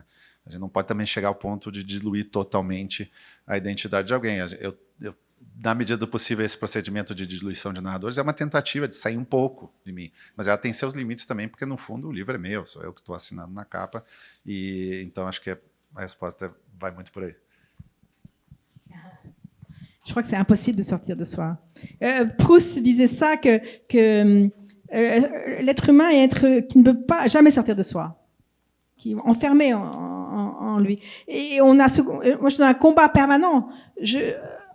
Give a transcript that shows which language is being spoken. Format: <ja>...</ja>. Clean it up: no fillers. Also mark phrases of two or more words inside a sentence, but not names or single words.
<pt>A gente não pode também chegar ao ponto de diluir totalmente a identidade de alguém. Na medida do possível, esse procedimento de diluição de narradores é uma tentativa de sair um pouco de mim, mas ela tem seus limites também, porque no fundo o livro é meu, sou eu que estou assinando na capa, e então acho que a resposta vai muito por aí.</pt> <fr>Je crois que c'est impossible de sortir de soi. Proust disait ça, que l'être humain est un être qui ne peut pas jamais sortir de soi, qui est enfermé en lui. Et moi, je suis dans un combat permanent.</fr>